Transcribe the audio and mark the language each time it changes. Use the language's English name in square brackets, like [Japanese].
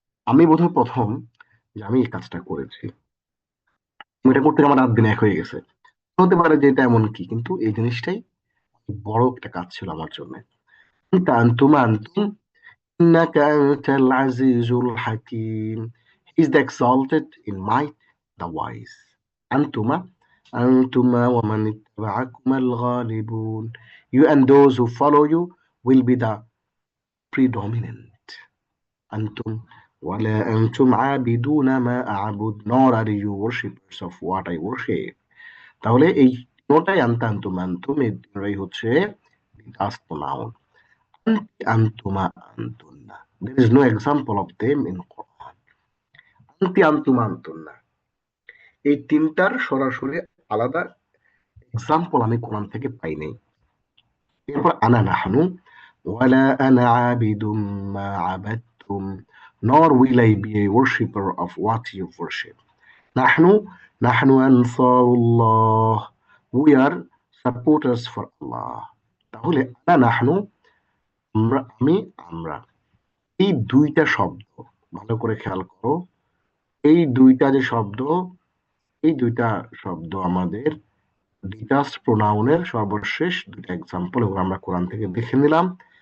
[Bangla] আমি বোধহয় প্রথম যে আমি এই কাজটা করেছি। এটা করতে আমার রাত দিন এক হয়ে গেছে। হতে পারে যে এটা এমন কি, কিন্তু এই জিনিসটাই বড় একটা কাজ ছিল আমার জন্য। [Arabic] আনতা, আনতুমা, আনতুম, ইন্নাকা আনতাল আজিজুল হাকিম, [English] He is the exalted in might, the wise. [Arabic] আনতুমা, আনতুমা ওয়া মান ইত্তাবা'আকুমাল গালিবুন, [English] you and those who follow you will be the predominant. [Arabic] أنتم ولا أنتم عابدون ما أعبد, [English] nor are you worshippers of what I worship. [Bangla] তাহলে এই তিনটাই আনতা, আনতুম, আনতুম, এই তিনটাই হচ্ছে [English] last pronoun. [Arabic] আনতি, আনতুমা, আনতুন্না, [English] there is no example of them in Quran. [Bangla] আনতি, আনতুমা, আনতুন্না, এই তিনটার সরাসরি আলাদা এক্সাম্পল আমি কোরআন থেকে পাই নাই। [English] এরপর [Arabic] আনা, নাহনু, ওয়ালা আনা আবিদুম মা আবাদতুম, [English] nor will I be a worshipper of what you worship. [Arabic] নাহনু, নাহনু আনসারুল্লাহ, [English] we are supporters for Allah. [Bangla] তাহলে আনা, নাহনু, আমরা, আমি, আমরা, এই দুইটা শব্দ ভালো করে খেয়াল করো। এই দুইটা যে শব্দ, এই দুইটা শব্দ আমাদের ডিটাচড প্রোনাউনের সর্বশেষ দুইটা এক্সাম্পল, এগুলো আমরা কোরআন থেকে দেখে নিলাম।